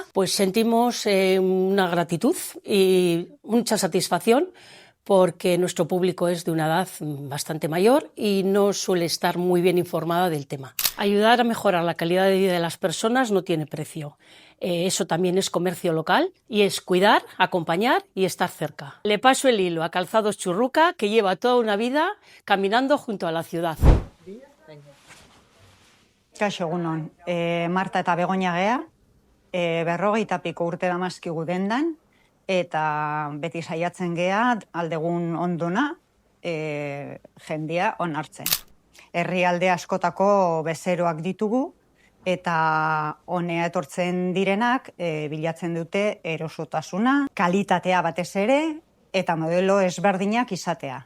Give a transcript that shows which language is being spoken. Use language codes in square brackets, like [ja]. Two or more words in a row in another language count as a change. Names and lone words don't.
[es] Pues sentimos una gratitud y mucha satisfacción porque nuestro público es de una edad bastante mayor y no suele estar muy bien informada del tema. Ayudar a mejorar la calidad de vida de las personas no tiene precio. Eso también es comercio local y es cuidar, acompañar y estar cerca. Le paso el hilo a Calzados Churruca, que lleva toda una vida caminando junto a la ciudad. [eu] Kaixo egunon, Marta eta Begoña gea, 50 piko urte damazkigu dendan, eta beti saiatzen gea aldegun onduna jendia onartzen. Herrialde askotako bezeroak ditugu, eta honea etortzen direnak bilatzen dute erosotasuna, kalitatea batez ere, eta modelo ezberdinak izatea.